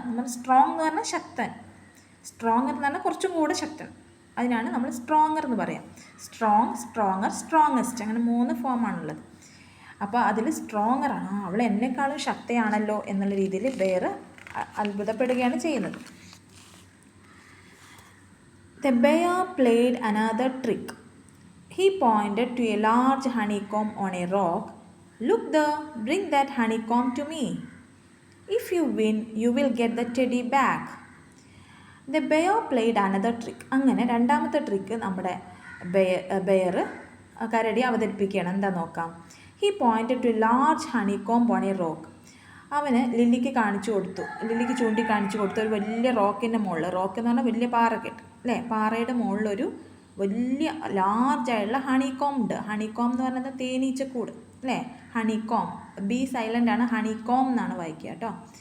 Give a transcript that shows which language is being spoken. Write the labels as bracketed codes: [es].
[ml] നമ്മൾ സ്ട്രോങ് എന്ന് പറഞ്ഞാൽ ശക്തൻ, സ്ട്രോങ്ങർ എന്ന് പറഞ്ഞാൽ കുറച്ചും കൂടെ ശക്തൻ. അതിനാണ് നമ്മൾ സ്ട്രോങ്ങർ എന്ന് പറയാം. സ്ട്രോങ്, സ്ട്രോങ്ങർ, സ്ട്രോങ്ങസ്റ്റ്, അങ്ങനെ 3 ഫോമാണുള്ളത്. അപ്പോൾ അതിൽ സ്ട്രോങ്ങറാണ്, അവൾ എന്നെക്കാളും ശക്തയാണല്ലോ എന്നുള്ള രീതിയിൽ ബെയർ അത്ഭുതപ്പെടുകയാണ് ചെയ്യുന്നത്. [en] The bear played another trick. He pointed to a large honeycomb on a rock. Look there, bring that honeycomb to me. If you win, you will get the teddy back. The bear played another trick. [ml] അങ്ങനെ രണ്ടാമത്തെ trick നമ്മുടെ bear കരടി അവതരിപ്പിക്കുകയാണ്. എന്താ നോക്കാം. [en] He pointed to a large honeycomb on a rock. [ml] അവന് ലില്ലിക്ക് ചൂണ്ടിക്കാണിച്ചു കൊടുത്തു ഒരു വലിയ റോക്കിൻ്റെ മുകളിൽ. റോക്ക് എന്ന് പറഞ്ഞാൽ വലിയ പാറക്കെട്ട് അല്ലേ? പാറയുടെ മുകളിലൊരു വലിയ ലാർജായിട്ടുള്ള ഹണികോം ഉണ്ട്. ഹണികോം എന്ന് പറയുന്നത് തേനീച്ചക്കൂട് അല്ലേ? ഹണികോം, ബി സൈലൻ്റ് ആണ്, ഹണികോം എന്നാണ് വായിക്കുക കേട്ടോ.